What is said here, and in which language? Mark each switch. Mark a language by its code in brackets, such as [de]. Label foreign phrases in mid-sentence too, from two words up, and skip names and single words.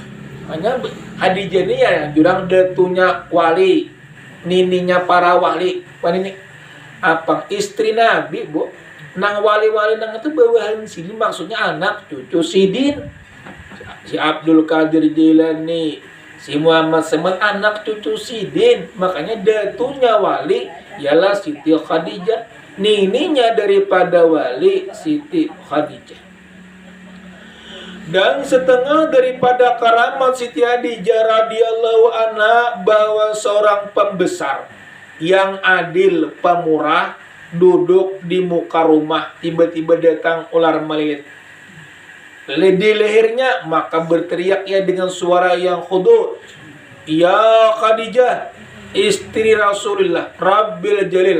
[bjn] Hanya Hadijah ini ya jurang datunya wali, nininya para wali, ini apa istri Nabi bu, nang wali-wali nang itu bawahan sini maksudnya anak cucu Sidin, si Abdul Qadir Jilani, si Muhammad Semen anak cucu Sidin, makanya datunya wali ialah Siti Khadijah, nininya daripada wali Siti Khadijah. [id] Dan setengah daripada karamat Siti Khadijah [ar] رضي الله عنها [id] bahwa seorang pembesar yang adil, pemurah, duduk di muka rumah, tiba-tiba datang ular melilit. Di lehernya maka berteriak ia dengan suara yang khudu, "Ya Khadijah, istri Rasulullah [ar] رب الجليل."